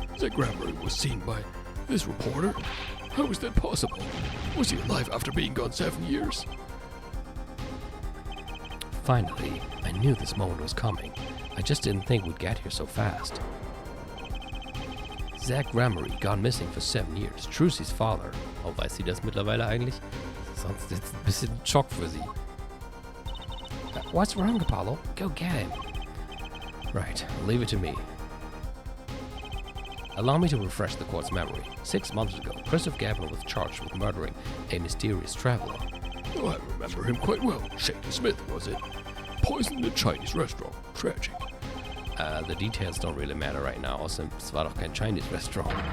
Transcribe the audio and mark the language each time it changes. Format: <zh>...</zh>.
<en>Zach Gramarye was seen by this reporter? How is that possible? Was he alive after being gone 7 years? Finally, I knew this moment was coming. I just didn't think we'd get here so fast. Zach Gramarye gone missing for 7 years. Trucy's father.</en> <de>Oh, weiß sie das mittlerweile eigentlich? Sonst ist es ein bisschen Schock für sie.</de> <en>What's wrong, Apollo? Go get him. Right, leave it to me. Allow me to refresh the court's memory. 6 months ago, Christoph Gavin was charged with murdering a mysterious traveler. Oh, I remember him quite well. Shady Smith, was it? Poisoned a Chinese restaurant. Tragic. The details don't really matter right now.</en> <de>Außerdem, es war doch kein</de> <en>Chinese restaurant.</en>